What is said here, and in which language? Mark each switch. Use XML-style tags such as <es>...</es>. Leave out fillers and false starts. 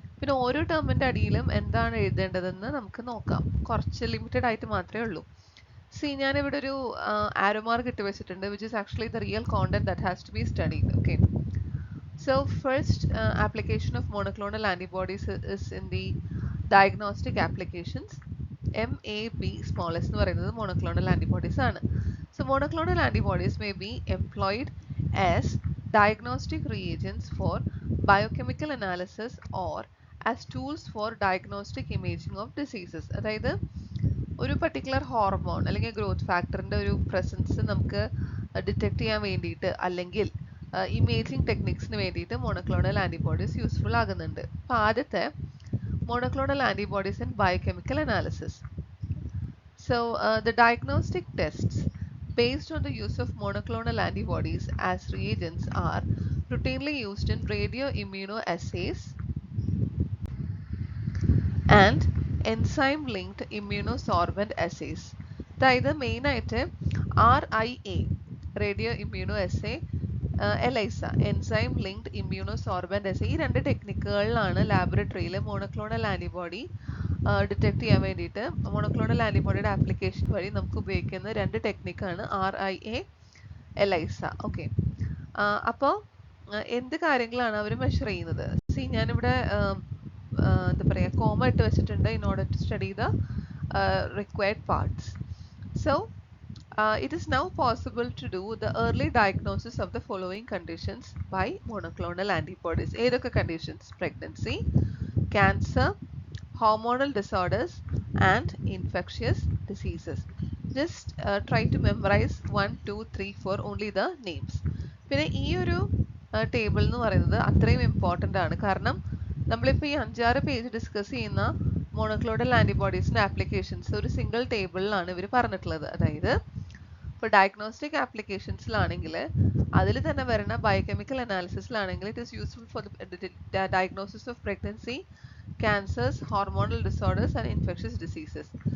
<ml>പിന്നെ ഓരോ ടേമിൻ്റെ അടിയിലും എന്താണ് എഴുതേണ്ടതെന്ന് നമുക്ക് നോക്കാം. കുറച്ച് ലിമിറ്റഡ് ആയിട്ട് മാത്രമേ ഉള്ളൂ. ഞാനിവിടെ ഒരു ആരോ മാർക്ക് ഇട്ട് വെച്ചിട്ടുണ്ട്,</ml> <en>which is actually the real content that has to be studied. Okay, so first application of monoclonal antibodies is in the diagnostic applications. MAB smallest</en> <ml>എന്ന് പറയുന്നത്</ml> <en>monoclonal antibodies</en> <ml>ആണ്.</ml> <en>So monoclonal antibodies may be employed as diagnostic reagents for biochemical analysis or as tools for diagnostic imaging of diseases.</en> <ml>അതായത് ഒരു particular hormone അല്ലെങ്കിൽ growth ഫാക്ടറിൻ്റെ ഒരു presence നമുക്ക് detect ചെയ്യാൻ വേണ്ടിയിട്ട് അല്ലെങ്കിൽ ഇമേജിംഗ് ടെക്നിക്സിന് വേണ്ടിയിട്ട് മോണോക്ലോണൽ ആൻറ്റിബോഡീസ് യൂസ്ഫുൾ ആകുന്നുണ്ട്. അപ്പോൾ ആദ്യത്തെ monoclonal antibodies in biochemical analysis.</ml> <en>So the diagnostic tests based on the use of monoclonal antibodies as reagents are routinely used in radioimmunoassays and enzyme-linked immunosorbent assays.</en> <ml>അതായത് മെയിനായിട്ട് RIA radio immuno essay, ELISA enzyme linked ഇമ്മ്യൂണോസോർബൻ്റ് essay, ഈ 2 ടെക്നിക്കുകളിലാണ് ലാബറട്ടറിയിൽ monoclonal antibody detect ചെയ്യാൻ വേണ്ടിയിട്ട് monoclonal ആൻറ്റിബോഡിയുടെ application വഴി നമുക്ക് ഉപയോഗിക്കുന്ന 2 ടെക്നിക്കാണ് RIA, ELISA. Okay, അപ്പോൾ എന്ത് കാര്യങ്ങളാണ് അവർ മെഷർ ചെയ്യുന്നത്? ഞാനിവിടെ എന്താ പറയുക കോമ ഇട്ട് വെച്ചിട്ടുണ്ട്</ml> <en>in order to study the required parts. So it is now possible to do the early diagnosis of the following conditions by monoclonal antibodies.</en> <ml>ഏതൊക്കെ conditions?</ml> <en>Pregnancy, cancer, hormonal disorders and infectious diseases. Just try to memorize 1, 2, 3, 4 only the names.</en> <ml>പിന്നെ ഈ ഒരു table എന്ന് പറയുന്നത് അത്രയും important ആണ്, കാരണം നമ്മളിപ്പോൾ ഈ 5-6 പേജ് ഡിസ്കസ് ചെയ്യുന്ന മോണോക്ലോണൽ ആൻറ്റിബോഡീസിൻ്റെ ആപ്ലിക്കേഷൻസ് ഒരു സിംഗിൾ ടേബിളിലാണ് ഇവർ പറഞ്ഞിട്ടുള്ളത്. അതായത് ഇപ്പോൾ ഡയഗ്നോസ്റ്റിക് ആപ്ലിക്കേഷൻസിലാണെങ്കിൽ അതിൽ തന്നെ വരുന്ന biochemical അനാലിസിസിലാണെങ്കിൽ</ml> <en>It is useful for the diagnosis of pregnancy, cancers, hormonal disorders and infectious diseases.</en>